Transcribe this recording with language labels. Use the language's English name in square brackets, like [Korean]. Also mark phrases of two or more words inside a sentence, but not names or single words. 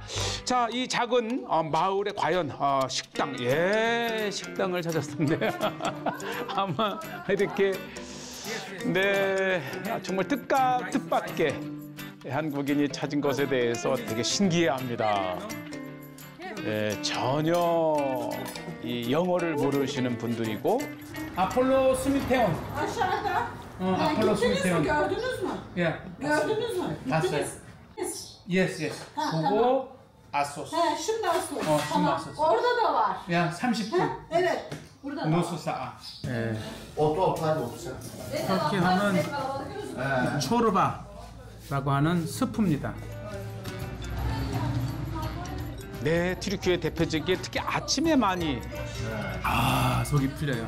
[Korean] 자, 이 작은 마을에 과연 식당, 식당을 찾았는데 아마 이렇게 정말 뜻밖의 한국인이 찾은 것에 대해서 되게 신기해합니다. 전혀 이 영어를 모르시는 분들이고 아폴로 스미테온. 아폴로 스미테온. [Turkish] Gördünüz mü? Gördünüz mü? [Korean] 봤어요. Yes. 그거 아소스. [Turkish] Şimdi Assos. Şimdi Tamam. Assos. Orada da var. [Korean] 30분. [Turkish] Evet. Burada da var. [Korean] 노수사. 오토파도 없어. 터키 하면 초르바라고 하는 스프입니다. 튀르키예 대표적인 특히 아침에 많이 속이 풀려요.